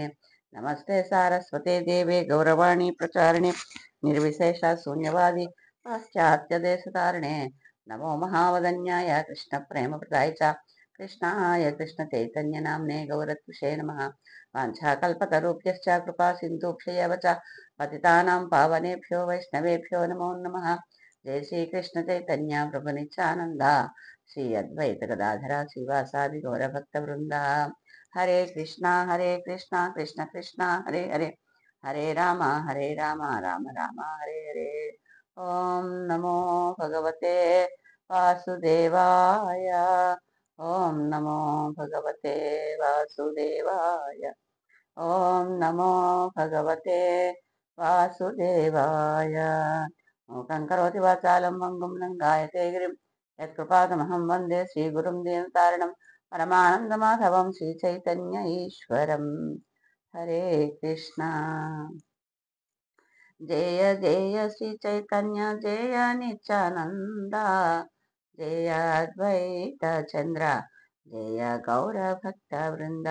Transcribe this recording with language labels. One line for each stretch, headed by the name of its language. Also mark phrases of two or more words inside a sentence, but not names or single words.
Sanskrit: నమస్తే సారస్వతే దేవే గౌరవాణి ప్రచారిణి నిర్విశేష శూన్యవాది పాశ్చాత్య దేశతారిణే. నమో మహావదన్యాయ కృష్ణ ప్రేమ ప్రదాయ చ కృష్ణాయ కృష్ణ చైతన్య నామ్నే గౌరత్విషే నమః. వాంఛాకల్పతరుభ్యశ్చ కృపా సింధుభ్యవ చ పతితానాం పావనేభ్యో వైష్ణవేభ్యో నమో నమః. జయ శ్రీకృష్ణ చైతన్య ప్రభు నిత్యానంద శ్రీ అద్వైత గదాధర శ్రీవాసాది గౌరభక్త బృంద. హరే కృష్ణ కృష్ణ కృష్ణ హరే హరే, హరే రామ రామ రామ హరే హరే. ఓం నమో భగవతే వాసుదేవాయ. ఓం నమో భగవతే వాసుదేవాయ. ఓం నమో భగవతే వాసుదేవాయ. మూకం కరోతి వాచాలం మంగుం లంఘాయతే గిరిం యత్కృపాతమహం వందే శ్రీగురుం దీనతారిణం పరమానందమాధవం శ్రీచైతన్య ఈశ్వరం. హరే కృష్ణ. జయ జయ శ్రీ చైతన్య జయ నిత్యానంద, జయ అద్వైత చంద్ర జయ గౌర భక్త బృంద.